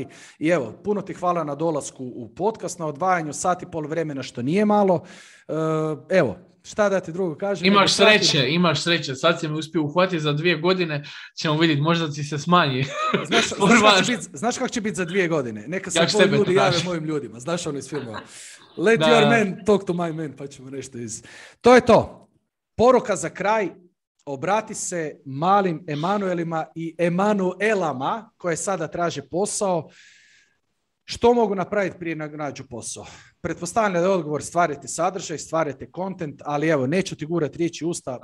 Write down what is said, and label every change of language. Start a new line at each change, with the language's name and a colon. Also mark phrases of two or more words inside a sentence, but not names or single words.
Croatian: I evo, puno ti hvala na dolasku u podcast, na odvajanju sat i pol vremena, što nije malo. Evo, šta da ti drugo kažem? Imaš sreće. Sad si me uspio uhvatiti za 2 godine, ćemo vidjeti, možda ti se smanji. Znaš kako će biti za 2 godine? Neka se moji ljudi jave mojim ljudima. Znaš ono iz filmova?
English: Let your man talk to my man,
Croatian: pa ćemo nešto iz... To je to. Poruka za kraj. Obrati se malim Emanuelima i Emanuelama koje sada traže posao. Što mogu napraviti prije nađu posao? Pretpostavljam da je odgovor stvarajte sadržaj, stvarajte content, ali evo, neću ti gurati riječi usta.